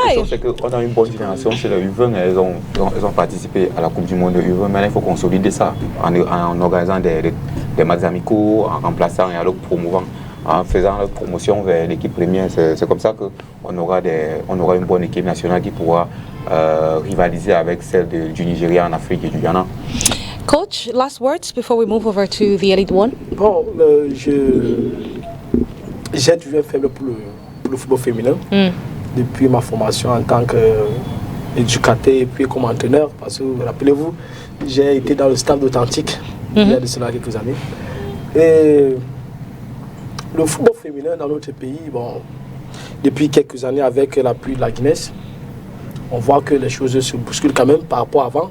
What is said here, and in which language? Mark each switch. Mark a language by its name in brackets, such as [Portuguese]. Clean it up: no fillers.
[French] La chose, c'est qu'on a une bonne génération chez les U20, elles ont participé à la Coupe du Monde de U20, mais il faut consolider ça en organisant des matchs amicaux, en remplaçant et en le promouvant, en faisant la promotion vers l'équipe première. C'est comme ça qu'on aura une bonne équipe nationale qui pourra rivaliser avec celle du Nigeria en Afrique et du Ghana. [English] Coach, last words before we move over to the Elite One. [French] Bon, j'ai toujours faible pour le football féminin depuis ma formation en tant qu'éducateur et puis comme entraîneur. Parce que, rappelez-vous, j'ai été dans le stade authentique il y a de cela quelques années. Et le football féminin dans notre pays, bon, depuis quelques années avec l'appui de la Guinness, on voit que les choses se bousculent quand même par rapport à avant.